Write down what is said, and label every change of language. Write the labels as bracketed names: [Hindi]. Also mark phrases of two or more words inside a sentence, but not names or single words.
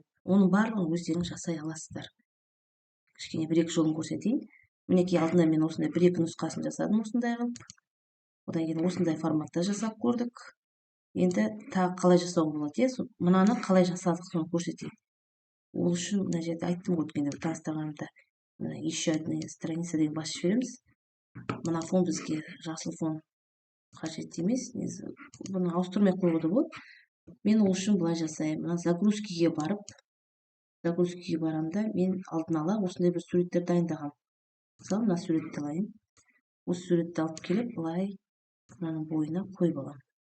[Kazakh] Оның барлығын өздеріңіз жасай аласыздар. Кішкене бір-екі жолын көрсетейін. Мінекей алдында мен осындай бір-екі нұсқасын жасадым осындай қылып. Одан кейін осындай форматта жасап көрдік. Енді тағы қалай жасауға болады, мынаны қалай жасадық соны көрсетейін. Ол үшін мына жерде айттым ғой өткенде бір таныстырғанымда, [Russian] еще одна страница [Kazakh] деген басып жібереміз. Мына фон бізге жасыл фон қажет емес, бұны ауыстырмай қоюға да болады. Мен ол үшін былай жасаймын. Мына загрузкиге барамда мен алдын ала осындай бір суреттер дайындағам. Мысалы, мына суретті алайын. Осы суретті алып келіп, былай мынаның бойына қойып аламын.